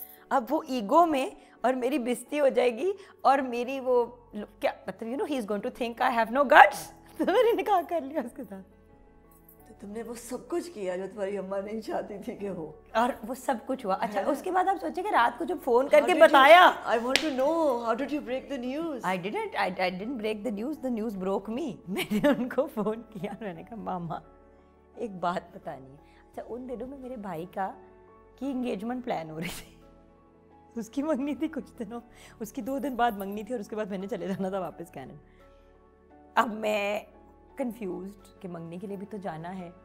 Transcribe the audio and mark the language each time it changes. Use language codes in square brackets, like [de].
[ur] اب وہ ایگو میں اور میری بےزتی ہو جائے گی, اور میری وہ کیا مطلب [en] You know he is going to think I have no guts. [ur] تو میں نے نکاح کر لیا اس کے ساتھ. تو تم نے وہ سب کچھ کیا جو تمہاری اماں نہیں چاہتی تھی کہ ہو, اور وہ سب کچھ ہوا. اچھا اس کے بعد آپ سوچیں کہ رات کو جب فون کر کے بتایا, [en] I want to know how did you break the news? I didn't break the news broke me. [ur] میں نے ان کو فون کیا, میں نے کہا ماما ایک بات بتانی ہے. اچھا ان دنوں میں میرے بھائی کی انگیجمنٹ پلان ہو رہی تھی, اس کی منگنی تھی کچھ دنوں, اس کی 2 دن بعد منگنی تھی, اور اس کے بعد میں نے چلے جانا تھا واپس کینیڈا. اب میں کنفیوزڈ کہ منگنی کے لیے بھی تو جانا ہے,